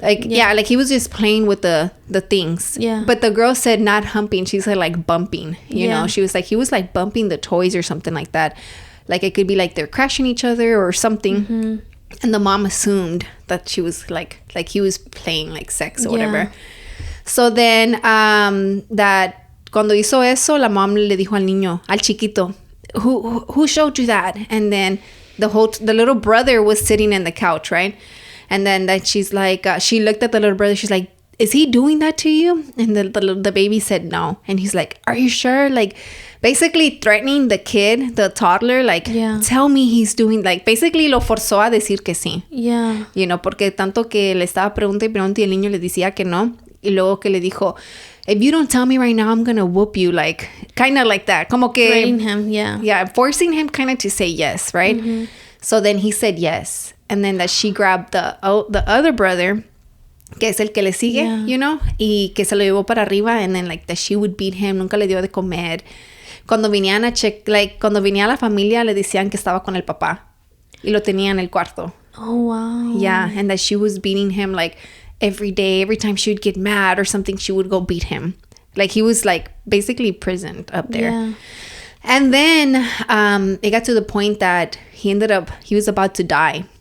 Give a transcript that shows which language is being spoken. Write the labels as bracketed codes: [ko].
[en] Like, like he was just playing with the things. Yeah. But the girl said not humping. She said like bumping, you know. She was like, he was like bumping the toys or something like that. Like it could be like they're crashing each other or something. And the mom assumed that she was like he was playing like sex or whatever. So then that [es] cuando hizo eso, la mom le dijo al niño, al chiquito, [en] who showed you that? And then the little brother was sitting in the couch, right? And then that she's like, she looked at the little brother. She's like, is he doing that to you? And the baby said no. And he's like, are you sure? Like, basically threatening the kid, the toddler, like, tell me he's doing, like, basically [es] lo forzó a decir que sí. [en] Yeah. You know, [es] porque tanto que le estaba preguntando y preguntando y el niño le decía que no. Y luego que le dijo, if you don't tell me right now, I'm going to whoop you. [en] Like, kind of like that. [es] Como que... [en] Threatening him, yeah. Yeah, forcing him kind of to say yes, right? So then he said yes. And then that she grabbed the other brother, [es] que es el que le sigue, [en] you know? [es] Y que se lo llevó para arriba. [en] And then like that she would beat him. [es] Nunca le dio de comer. Cuando venían cuando venía la familia, le decían que estaba con el papá. Y lo tenía en el cuarto. [en] Oh, wow. Yeah, and that she was beating him like... every day, every time she would get mad or something, she would go beat him. Like he was like basically prisoned up there. Yeah. And then it got to the point that he was about to die.